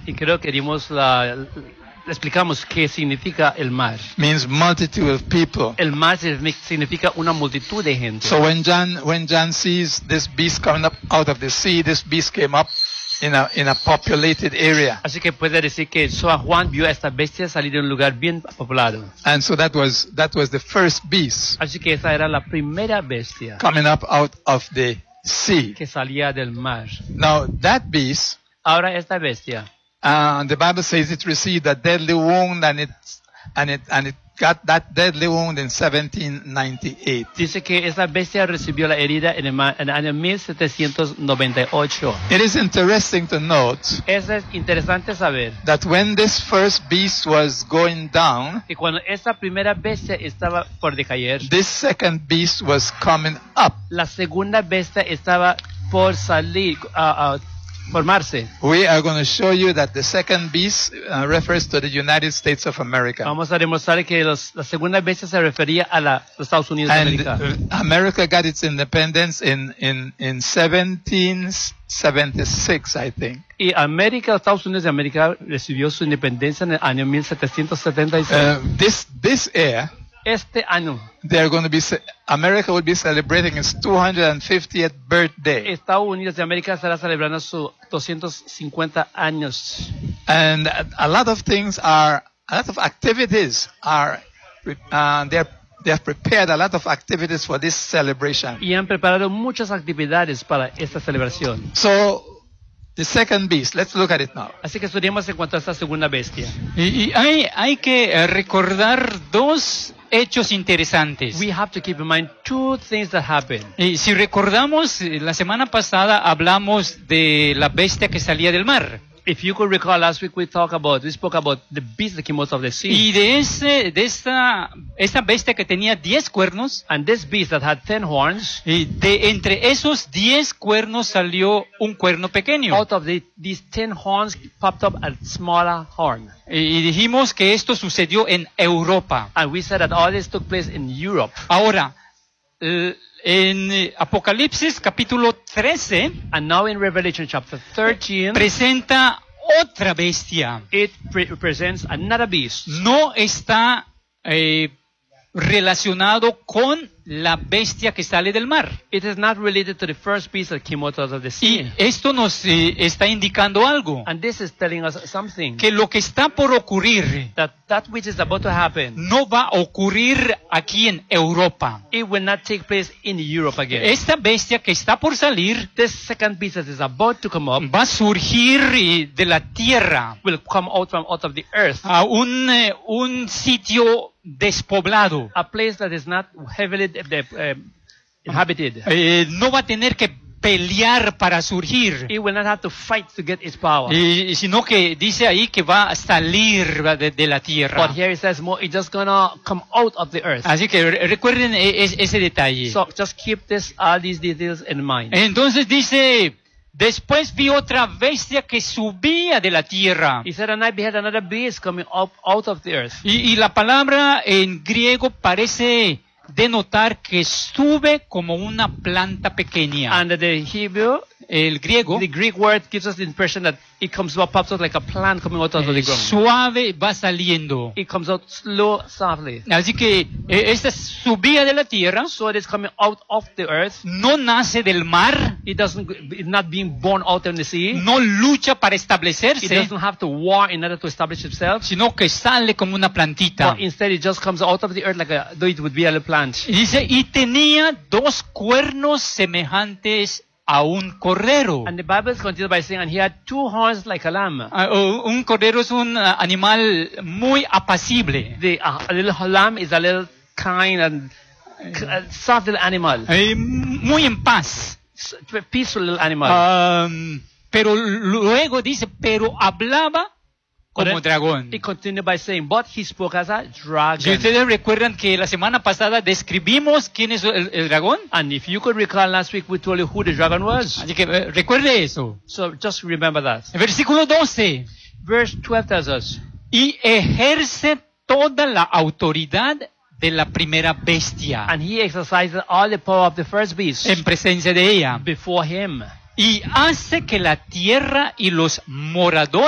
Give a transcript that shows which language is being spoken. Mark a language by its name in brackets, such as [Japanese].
[Spanish] Y creo que dimos la, le explicamos qué significa el mar. [English] Means multitude of people. [Spanish] El mar significa una multitud de gente. [English] So when John sees this beast coming up out of the sea, this beast came up in a populated area. [Spanish] Así que puede decir que Juan vio a esta bestia salir de un lugar bien poblado. [English] And so that was the first beast. [Spanish] Así que esa era la primera bestia. [English] Coming up out of the sea. [Spanish] Que salía del mar. [English] Now that beast. [Spanish] Ahora esta bestia. [English] The Bible says it received a deadly wound and it got that deadly wound in 1798. [Spanish] Dice que esa bestia recibió la herida en el año 1798. [English] It is interesting to note. [Spanish] Eso es interesante saber. [English] That when this first beast was going down. [Spanish] Que cuando esa primera bestia estaba por decaer. [English] This second beast was coming up. [Spanish] La segunda bestia estaba por salir. Formarse. [English] We are going to show you that the second beast refers to the United States of America. [Spanish] Vamos a demostrar que la segunda bestia se refería a los Estados Unidos de América. [English] And America got its independence in 1776, I think. [Spanish] Y América, Estados Unidos de América recibió su independencia en el año 1776. [English] This year. [Spanish] Este año, [English] America will be celebrating its 250th birthday. [Spanish] Estados Unidos de América estará celebrando su 250 años. [English] And a lot of activities for this celebration. [Spanish] Y han preparado muchas actividades para esta celebración. [English] So, the second beast. Let's look at it now. [Spanish] Así que estudiamos en cuanto a esta segunda bestia. Y hay que recordar dos hechos interesantes. [English] We have to keep in mind two things that happened. [Spanish] Y si recordamos, la semana pasada hablamos de la bestia que salía del mar. [English] If you could recall, last week we spoke about the beast that came out of the sea. [Spanish] Y de esta bestia que tenía 10 cuernos. [English] And this beast that had 10 horns. [Spanish] Y de entre esos 10 cuernos salió un cuerno pequeño. [English] Out of these 10 horns popped up a smaller horn. [Spanish] Y dijimos que esto sucedió en Europa. [English] And we said that all this took place in Europe. [Spanish] Ahora, en Apocalipsis capítulo 13, [English] and now in Revelation chapter 13, [Spanish] presenta otra bestia. [English] It presents another beast. [Spanish] No está relacionado con la bestia que sale del mar. [English] It is not related to the first beast that came out of the sea. [Spanish] Y esto nos está indicando algo. [English] And this is telling us something. [Spanish] Que lo que está por ocurrir. [English] That which is about to happen. [Spanish] No va a ocurrir aquí en Europa. [English] It will not take place in Europe again. [Spanish] Esta bestia que está por salir. [English] This second beast that is about to come up. [Spanish] Va a surgir de la tierra. [English] Will come out of the earth. [Spanish] A un sitio despoblado. [English] A place that is not heavily inhabited. [Spanish] No va a tener que pelear para surgir. [English] It will not have to fight to get its power. [Spanish] Sino que dice ahí que va a salir de la tierra. [English] But here it says more, it's just gonna come out of the earth. [Spanish] Así que recuerden ese detalle. [English] So just keep this, all these details in mind. [Spanish] Entonces dice, después vi otra bestia que subía de la tierra. [English] He said, and I beheld another beast coming up out of the earth. [Spanish] Y la palabra en griego parece denotar que sube como una planta pequeña. [English] And the Hebrew, [Spanish] el griego, [English] the Greek word gives us the impression that it comes up, pops up like a plant coming out of the ground. [Spanish] Suave va saliendo. [English] It comes out slow, softly. [Spanish] Así que esta subía de la tierra. [English] So it is coming out of the earth. [Spanish] No nace del mar. [English] It doesn't, it's not being born out in the sea. [Spanish] No lucha para establecerse. [English] It doesn't have to war in order to establish itself. [Spanish] Sino que sale como una plantita. [English] But instead it just comes out of the earth like though it would be a plant. [Spanish] Y dice, y tenía dos cuernos semejantes a un cordero. [English] And the Bible continues by saying, and he had two horns like a lamb. [Spanish] Un cordero es un animal muy apacible. [English] A little lamb is a little kind and soft little animal. [Spanish] Muy en paz. [English] Peaceful little animal. [Spanish] Pero luego dice, pero hablaba como dragón. [English] He continued by saying, but he spoke as a dragon. [Spanish] Si ustedes recuerdan que la semana pasada describimos quién es el dragón. [English] And if you could recall last week, we told you who the dragon was. [Spanish] Así que recuerde eso. [English] So just remember that. [Spanish] Versículo 12. [English] Verse 12 tells us. [Spanish] Y ejerce toda la autoridad de la primera bestia. [English] And he exercises all the power of the first beast. [Spanish] En presencia de ella. [English] Before him. [Spanish] Y hace que la tierra y los moradores